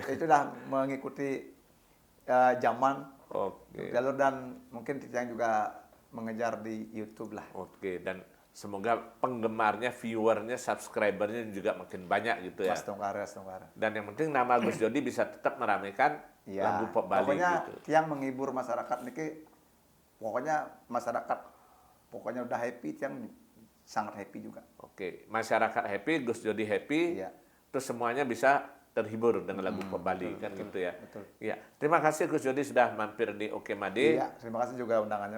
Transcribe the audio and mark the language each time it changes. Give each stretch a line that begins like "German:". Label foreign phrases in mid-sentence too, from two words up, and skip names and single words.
Indonesian: Itu dah mengikuti zaman Oke. jalur dan mungkin Tiang juga mengejar di YouTube lah. Oke, dan semoga penggemarnya, viewernya, subscribernya juga makin banyak gitu ya. Mas Tongkara. Dan yang penting nama Gus Jodi bisa tetap meramaikan lagu pop Bali pokoknya gitu. Tiang menghibur masyarakat niki. Pokoknya udah happy, Tiang sangat happy juga. Oke, masyarakat happy, Gus Jodi happy, Iya. terus semuanya bisa terhibur dengan lagu pop Bali kan betul, gitu ya. betul. Iya, terima kasih Gus Jodi sudah mampir di Oke Made. Iya, terima kasih juga undangannya Pak